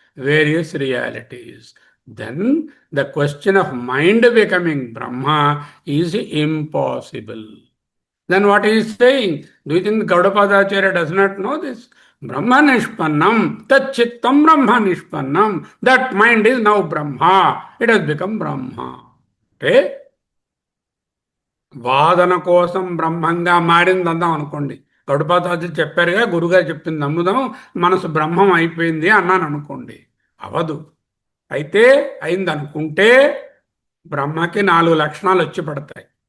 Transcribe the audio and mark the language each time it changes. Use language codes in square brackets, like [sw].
[en] Various realities. Then the question of mind becoming Brahma is impossible. Then what he is saying? Do you think Gaudapadacharya does not know this? [sa] Brahma nishpannam, tat chittam Brahma nishpannam. [en] That mind is now Brahma. It has become Brahma. [te] అంటే వాదన కోసం బ్రహ్మంగా మారింది అందాం అనుకోండి. గౌడపాదాచార్య చెప్పారుగా, గురుగారు చెప్పింది నమ్ముదాం, మనసు బ్రహ్మం అయిపోయింది అన్నాను అనుకోండి. అవదు. అయితే అయింది అనుకుంటే బ్రహ్మకి 4 లక్షణాలు వచ్చి పడతాయి.